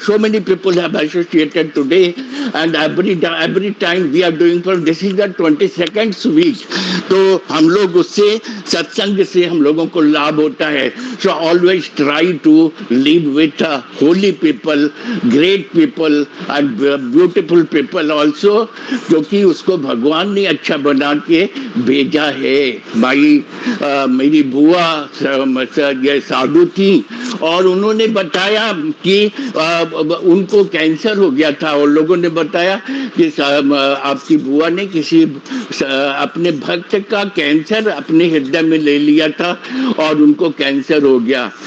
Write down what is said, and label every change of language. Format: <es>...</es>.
<en>So many people have associated today, and every time we are doing for this is the 22nd week.</en> <hi>तो हम लोग उससे सत्संग से हम लोगों को लाभ होता है.</hi> <en>So always try to live with holy people, great people and beautiful people also,</en> <hi>क्योंकि उसको भगवान ने अच्छा बना के भेजा है. मेरी बुआ ये साधु थी, और उन्होंने बताया कि उनको कैंसर हो गया था, और लोगों ने बताया कि आपकी बुआ ने किसी अपने भक्त का कैंसर अपने हृदय में ले लिया था और उनको कैंसर हो गया.</hi>